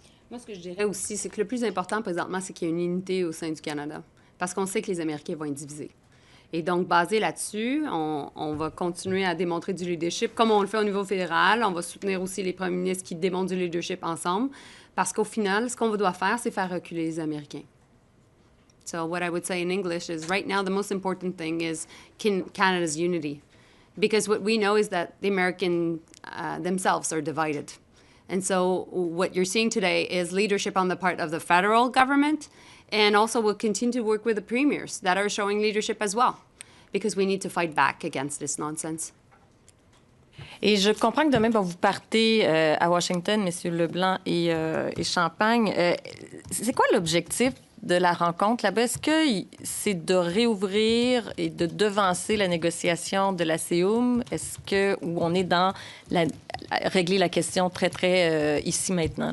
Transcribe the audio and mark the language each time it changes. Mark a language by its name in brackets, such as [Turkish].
[French] Moi, ce que je dirais aussi, c'est que le plus important présentement, c'est qu'il y ait une unité au sein du Canada. Parce qu'on sait que les Américains vont être divisés. Et donc, basé là-dessus, on va continuer à démontrer du leadership, comme on le fait au niveau fédéral. On va soutenir aussi les premiers ministres qui démontrent du leadership ensemble. Parce qu'au final, ce qu'on doit faire, c'est faire reculer les Américains. [English] So what I would say in English is, right now, the most important thing is Canada's unity. Because what we know is that the Americans themselves are divided. And so what you're seeing today is leadership on the part of the federal government, and also we'll continue to work with the premiers that are showing leadership as well, because we need to fight back against this nonsense. [French] Et je comprends que demain, vous partez à Washington, M. LeBlanc et Champagne. C'est quoi l'objectif de la rencontre là-bas? Est-ce que c'est de réouvrir et de devancer la négociation de la CEUM? Est-ce que où on est dans régler la question très, très ici maintenant?